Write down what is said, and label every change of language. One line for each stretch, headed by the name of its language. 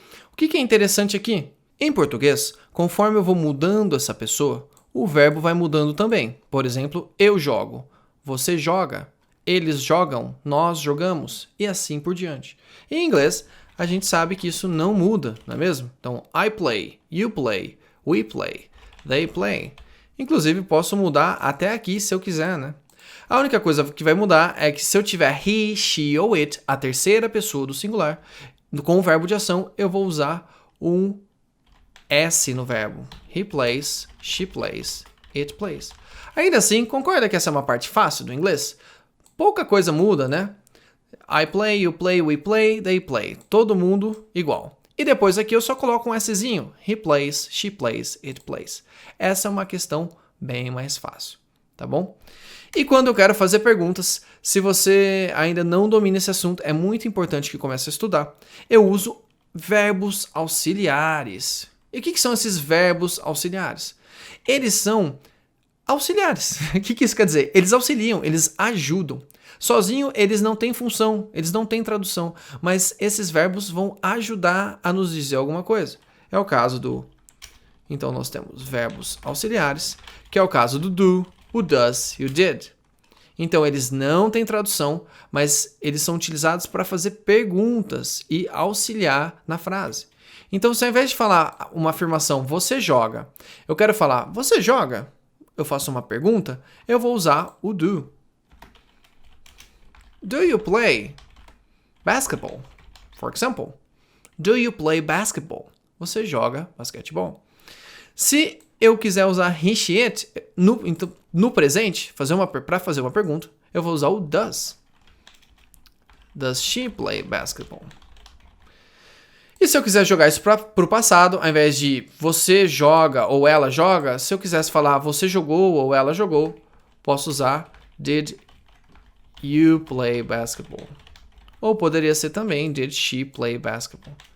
Portuguese: O que é interessante aqui? Em português, conforme eu vou mudando essa pessoa, o verbo vai mudando também. Por exemplo, eu jogo, você joga, eles jogam, nós jogamos, e assim por diante. Em inglês, a gente sabe que isso não muda, não é mesmo?
English: Então, I play, you play, we play, they play.
Portuguese: Inclusive, posso mudar até aqui se eu quiser, né? A única coisa que vai mudar é que se eu tiver he, she ou it, a terceira pessoa do singular, com o verbo de ação, eu vou usar um S no verbo.
English: He plays, she plays, it plays.
Portuguese: Ainda assim, concorda que essa é uma parte fácil do inglês? Pouca coisa muda, né?
English: I play, you play, we play, they play.
Portuguese: Todo mundo igual. E depois aqui eu só coloco um Szinho.
English: He plays, she plays, it plays.
Portuguese: Essa é uma questão bem mais fácil, tá bom? E quando eu quero fazer perguntas, se você ainda não domina esse assunto, é muito importante que comece a estudar. Eu uso verbos auxiliares. E o que são esses verbos auxiliares? Eles são auxiliares. O que isso quer dizer? Eles auxiliam, eles ajudam. Sozinho, eles não têm função, eles não têm tradução, mas esses verbos vão ajudar a nos dizer alguma coisa. É o caso do... Então, nós temos verbos auxiliares, que é o caso do do, o does e o did. Então, eles não têm tradução, mas eles são utilizados para fazer perguntas e auxiliar na frase. Então, se ao invés de falar uma afirmação, você joga, eu quero falar, você joga? Eu faço uma pergunta, eu vou usar o do.
English: Do you play basketball? For example, do you play basketball?
Portuguese: Você joga basquetebol. Se eu quiser usar he, she, it no presente, para fazer uma pergunta, eu vou usar o does.
English: Does she play basketball?
Portuguese: E se eu quiser jogar isso para o passado, ao invés de você joga ou ela joga, se eu quisesse falar você jogou ou ela jogou, posso usar
English: did you play basketball?
Portuguese: Ou poderia ser também
English: did she play basketball?